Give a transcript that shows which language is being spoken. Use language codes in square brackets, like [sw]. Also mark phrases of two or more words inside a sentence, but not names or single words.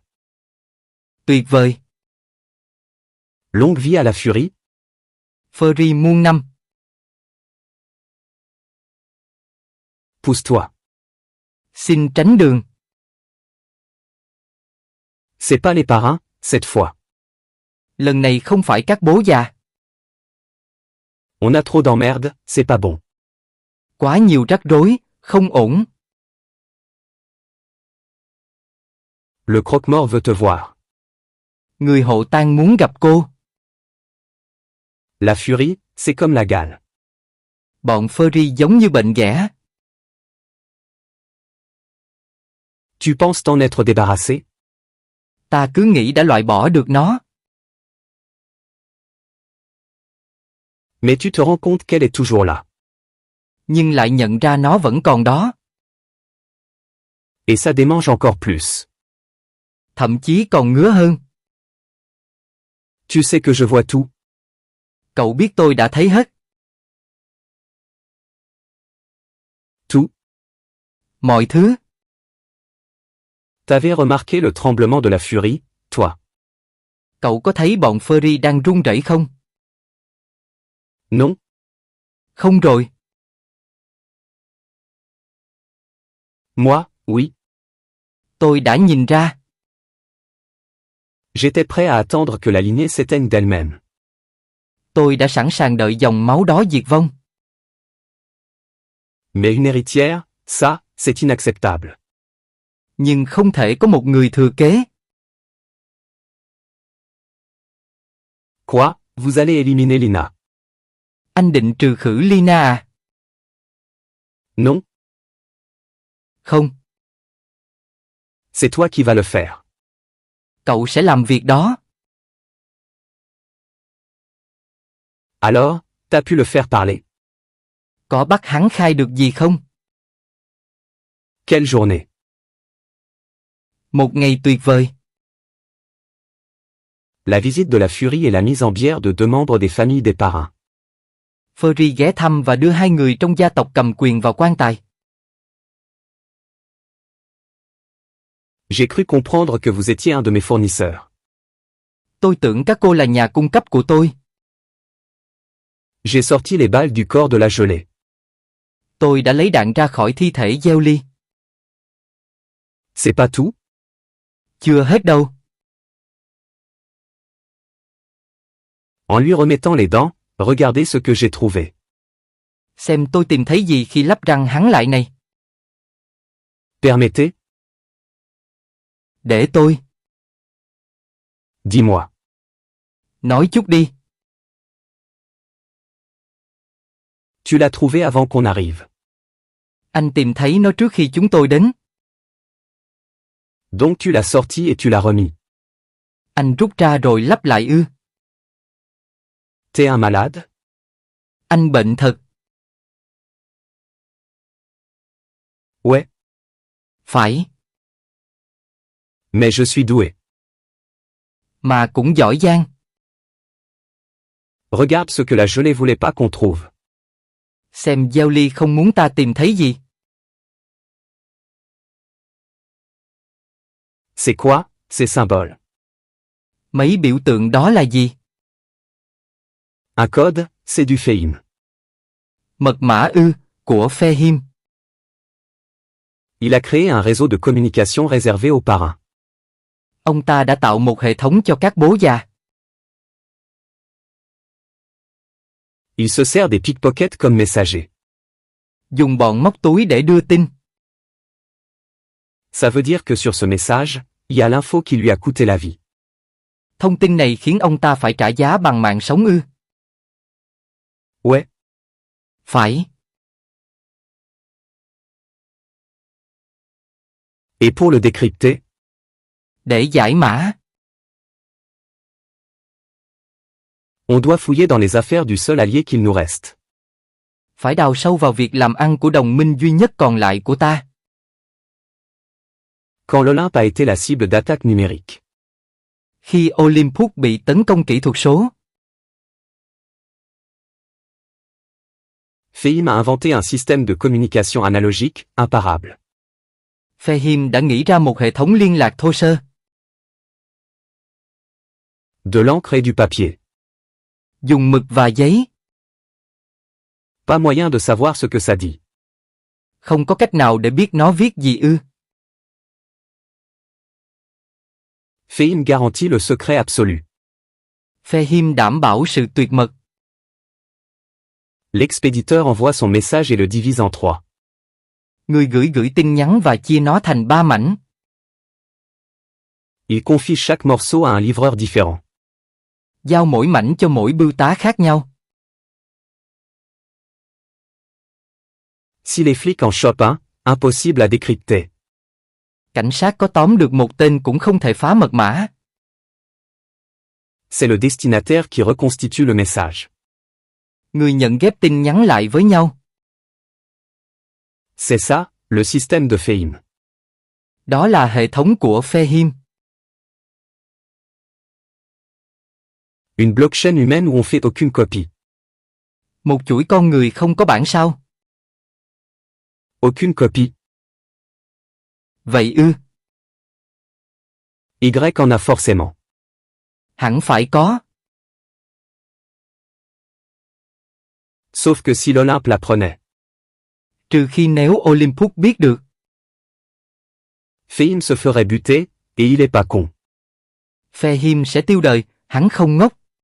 [vi] Tuyệt vời. [fr] Longue vie à la furie? [vi] Furry muôn năm. [fr] Pousse-toi. [vi] Xin tránh đường. [fr] C'est pas les parrains, cette fois. [vi] Lần này không phải các bố già. [fr] On a trop d'emmerdes, c'est pas bon. [vi] Quá nhiều rắc rối, không ổn. [fr] Le croque-mort veut te voir. [vi] Người hộ tang muốn gặp cô. [fr] La furie, c'est comme la gale. [vi] Bọn furry giống như bệnh ghẻ. [fr] Tu penses t'en être débarrassé? [vi] Ta cứ nghĩ đã loại bỏ được nó. [fr] Mais tu te rends compte qu'elle est toujours là. [vi] Nhưng lại nhận ra nó vẫn còn đó. [fr] Et ça démange encore plus. [vi] Thậm chí còn ngứa hơn. [fr] Tu sais que je vois tout. [vi] Cậu biết tôi đã thấy hết. [fr] Tout. [vi] Mọi thứ. [fr] T'avais remarqué le tremblement de la furie, toi? [vi] Cậu có thấy bọn furry đang run rẩy không? [fr] Non. [vi] Không rồi. [fr] Moi, oui. [vi] Tôi đã nhìn ra. [fr] J'étais prêt à attendre que la lignée s'éteigne d'elle-même. [vi] Tôi đã sẵn sàng đợi dòng máu đó diệt vong. [fr] Mais une héritière, ça, c'est inacceptable. [vi] Nhưng không thể có một người thừa kế. [fr] Quoi, vous allez éliminer Lina? [vi] Anh định trừ khử Lina à? [fr] Non, [vi] Không, [fr] c'est toi qui vas le faire. [vi] cậu sẽ làm việc đó. [fr] Alors, t'as pu le faire parler. [vi] Có bắt hắn khai được gì không? [fr] Quelle journée. [vi] Một ngày tuyệt vời. [fr] La visite de la furie et la mise en bière de deux membres des familles des parrains. [vi] Furry ghé thăm và đưa hai người trong gia tộc cầm quyền vào quan tài. [fr] J'ai cru comprendre que vous étiez un de mes fournisseurs. [vi] Tôi tưởng các cô là nhà cung cấp của tôi. [fr] J'ai sorti les balles du corps de la gelée. [vi] Tôi đã lấy đạn ra khỏi thi thể gieo ly. [fr] C'est pas tout? [vi] Chưa hết đâu. [fr] En lui remettant les dents, regardez ce que j'ai trouvé. [vi] Xem tôi tìm thấy gì khi lắp răng hắn lại này. [fr] Permettez? [vi] Để tôi. [fr] Dis-moi. [vi] Nói chút đi. [fr] Tu l'as trouvé avant qu'on arrive. [vi] Anh tìm thấy nó trước khi chúng tôi đến. [fr] Donc tu l'as sorti et tu l'as remis. [vi] Anh rút ra rồi lắp lại ư? [fr] T'es un malade? [vi] Anh bệnh thật. [fr] Ouais. [vi] Phải. [fr] Mais je suis doué. [vi] Mà cũng giỏi giang. [fr] Regarde ce que la gelée voulait pas qu'on trouve. [vi] Xem gieo ly không muốn ta tìm thấy gì. [fr] C'est quoi, ces symboles? [vi] Mấy biểu tượng đó là gì? [fr] Un code, c'est du féim. [vi] Mật mã ư, của phe him. [fr] Il a créé un réseau de communication réservé aux parrains. [vi] Ông ta đã tạo một hệ thống cho các bố già. [fr] Il se sert des pickpockets comme messagers. [vi] Dùng bọn móc túi để đưa tin. [fr] Ça veut dire que sur ce message, il y a l'info qui lui a coûté la vie. [vi] Thông tin này khiến ông ta phải trả giá bằng mạng sống ư? [fr] Ouais. [vi] Phải. [fr] Et pour le décrypter? [vi] Để giải mã. [fr] On doit fouiller dans les affaires du seul allié qu'il nous reste. [vi] Phải đào sâu vào việc làm ăn của đồng minh duy nhất còn lại của ta. [fr] Quand l'Olympe a été la cible d'attaques numériques. [vi] Khi Olympus bị tấn công kỹ thuật số. [fr] Féim a inventé un système de communication analogique, imparable. [vi] Phe him đã nghĩ ra một hệ thống liên lạc thô sơ. [fr] De l'encre et du papier. [vi] Dùng mực và giấy. [fr] Pas moyen de savoir ce que ça dit. [vi] Không có cách nào để biết nó viết gì ư? [fr] Féim garantit le secret absolu. [vi] Phe him đảm bảo sự tuyệt mật. [fr] L'expéditeur envoie son message et le divise en trois. [vi] Người gửi tin nhắn và chia nó thành 3 mảnh. [fr] Il confie chaque morceau à un livreur différent. [vi] Giao mỗi mảnh cho mỗi bưu tá khác nhau. [fr] Si les flics en chopent un, impossible à décrypter. [vi] Cảnh sát có tóm được một tên cũng không thể phá mật mã. [fr] C'est le destinataire qui reconstitue le message. [vi] Người nhận ghép tin nhắn lại với nhau. [fr] C'est ça, le système de Fehim. [vi] Đó là hệ thống của Fehim. [fr] Une blockchain humaine où on fait aucune copie. [vi] Một chuỗi con người không có bản sao? [fr] Aucune copie. [vi] Vậy ư? [fr] Y en a forcément. [vi] Hẳn phải có. [fr] Sauf que si l'Olympe l'apprenait. [vi] Trừ khi nếu Olympus biết được. [fr] Fehim se ferait buter, et il est pas con. [vi] Fehim sẽ tiêu đời, hắn không ngốc.